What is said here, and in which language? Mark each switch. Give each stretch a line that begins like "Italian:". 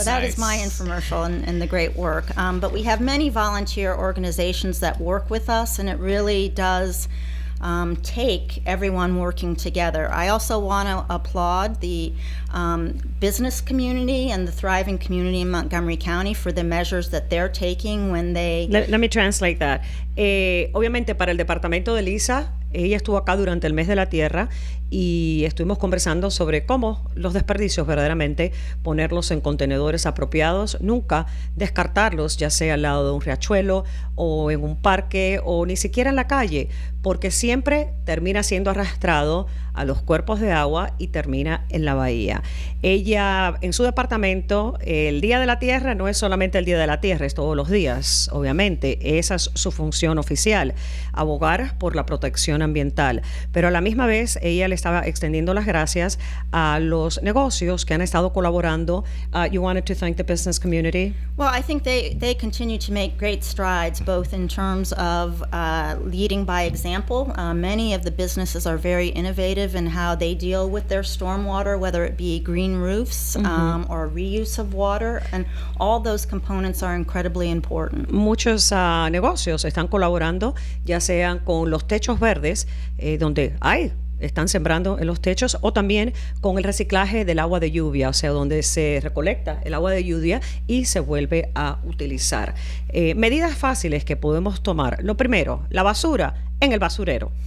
English: So that is my infomercial and the great work. But we have many volunteer organizations that work with us, and it really does take everyone working together. I also want to applaud the business community and the thriving community in Montgomery County for the measures that they're taking when they... Let me translate that.
Spanish: Obviamente para el departamento de Lisa, ella estuvo acá durante el mes de la tierra y estuvimos conversando sobre cómo los desperdicios verdaderamente ponerlos en contenedores apropiados, nunca descartarlos, ya sea al lado de un riachuelo o en un parque o ni siquiera en la calle, porque siempre termina siendo arrastrado a los cuerpos de agua y termina en la bahía. Ella, en su departamento, el Día de la Tierra no es solamente el Día de la Tierra, es todos los días, obviamente. Esa es su función oficial, abogar por la protección ambiental. Pero a la misma vez, ella le estaba extendiendo las gracias a los negocios que han estado colaborando.
English: You wanted to thank the business community? Well, I think they continue to make great strides, both in terms of leading by example. Many of the businesses are very innovative in how they deal with their stormwater, whether it be green roofs or reuse of water, and all those components are incredibly important.
Spanish: Muchos negocios están colaborando, ya sean con los techos verdes, donde están sembrando en los techos, o también con el reciclaje del agua de lluvia, o sea, donde se recolecta el agua de lluvia y se vuelve a utilizar. Medidas fáciles que podemos tomar. Lo primero, la basura en el basurero.